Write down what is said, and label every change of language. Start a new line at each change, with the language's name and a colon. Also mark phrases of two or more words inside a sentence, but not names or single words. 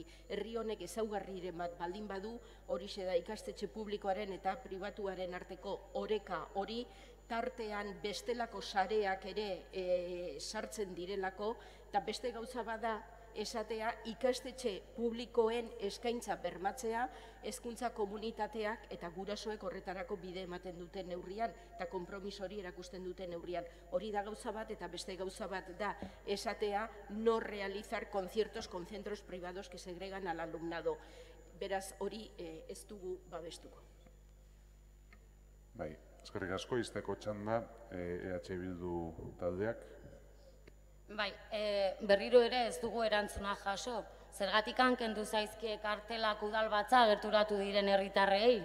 Basque: Herri honek ezaugarriren bat baldin badu, horixe da ikastetxe publikoaren eta pribatuaren arteko oreka hori, tartean bestelako sareak ere sartzen direlako, eta beste gauza bada esatea ikastetxe publikoen eskaintza bermatzea, hezkuntza komunitateak eta gurasoek horretarako bide ematen duten neurrian, eta konpromiso hori erakusten duten neurrian. Hori da gauza bat, eta beste gauza bat da esatea
Spanish: no realizar conciertos con centros privados que segregan al alumnado.
Basque: Beraz, hori ez dugu babestuko. Bai, eskerrik asko, izteko txanda, EH Bildu taldeak. Bai, berriro ere ez dugu erantzuna jaso. Zergatik kendu zaizkie kartelak udalbatza gerturatu diren herritarrei?